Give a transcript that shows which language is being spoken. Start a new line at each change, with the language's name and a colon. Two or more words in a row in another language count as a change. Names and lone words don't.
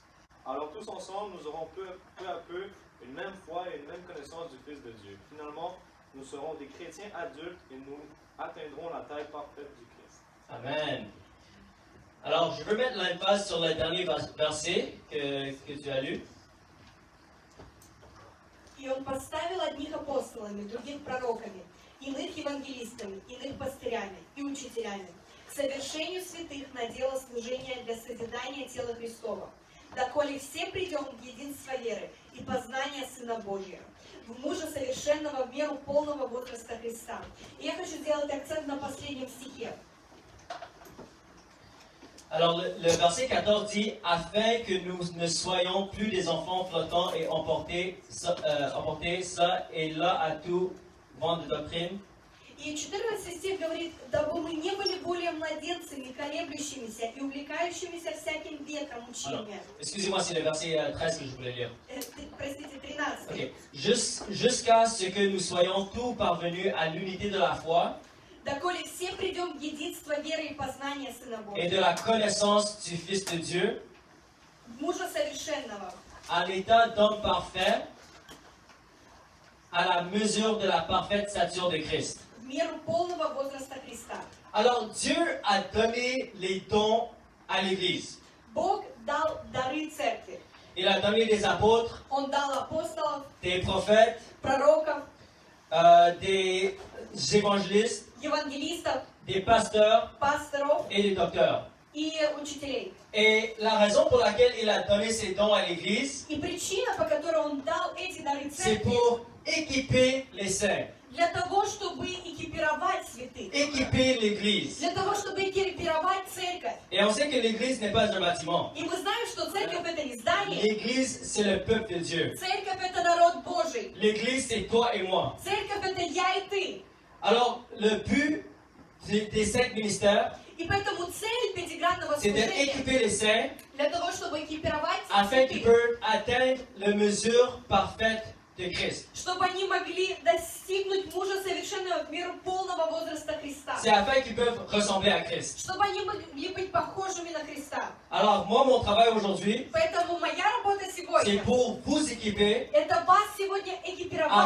French: Alors tous ensemble, nous aurons peu à peu une même foi et une même connaissance du Fils de Dieu. Finalement, nous serons des chrétiens adultes et nous atteindrons la taille parfaite du Christ. Amen. Alors, je veux mettre l'emphase sur le dernier verset que tu as lu.
Russian: И он поставил одних апостолами, других пророками, иных евангелистами, иных пастырями и учителями, к совершению святых на дело служения для созидания тела Христова, доколе все придем в единство веры и познания Сына Божия, в мужа совершенного в меру полного возраста Христа. И я хочу сделать акцент на последнем стихе.
French: Alors, le verset 14 dit « Afin que nous ne soyons plus des enfants flottants et emportés ça et là à tout vent de doctrine. »
Russian: И 14 стих говорит, дабы мы не были более младенцами, колеблющимися и увлекающимися всяким ветром учения.
French: Excusez-moi, c'est le verset 13 que je voulais lire.
Russian: Простите, 13.
French: Okay. Jusqu'à ce que nous soyons tous parvenus à l'unité de la foi
Russian: Доколе все придем в единство веры и познания Сына
French: et
Russian: Божия,
French: de la connaissance du Fils de Dieu,
Russian: мужа совершенного,
French: à l'état d'homme parfait, à la mesure de la parfaite stature de Christ.
Russian: в меру полного возраста Христа.
French: Alors, Dieu a donné les dons à l'Église.
Russian: Бог дал дары церкви.
French: Il a donné des apôtres,
Russian: Он дал апостолов,
French: des prophètes,
Russian: пророков,
French: des évangélistes,
Russian: евангелистов,
French: des pasteurs
Russian: пасторов
French: et des docteurs.
Russian: и учителей.
French: Et la raison pour laquelle il a donné ces dons à l'Église,
Russian: И причина, по которой Он дал эти дары
French: c'est
Russian: церкви,
French: pour équiper les saints,
Russian: для того, чтобы экипировать святых,
French: équiper l'Église.
Russian: для того, чтобы экипировать церковь.
French: Et on sait que l'Église n'est pas un bâtiment.
Russian: И мы знаем, что церковь это не здание,
French: L'Église, c'est le peuple de Dieu.
Russian: церковь это народ Божий,
French: L'Église, c'est toi et moi.
Russian: церковь это я и ты.
French: Alors, le but des 5 ministères,
Russian: И поэтому цель пятигранного
French: c'est
Russian: служения
French: d'équiper les saints
Russian: для того, чтобы экипировать
French: afin qu'ils
Russian: святых,
French: peuvent atteindre la mesure parfaite de Christ.
Russian: чтобы они могли достигнуть мужа совершенного в меру полного возраста Христа,
French: C'est afin qu'ils peuvent ressembler à Christ.
Russian: чтобы они могли быть похожими на Христа.
French: Alors, moi, mon travail aujourd'hui,
Russian: Поэтому моя работа
French: c'est
Russian: сегодня
French: pour vous équiper
Russian: это вас сегодня
French: à
Russian: экипировать,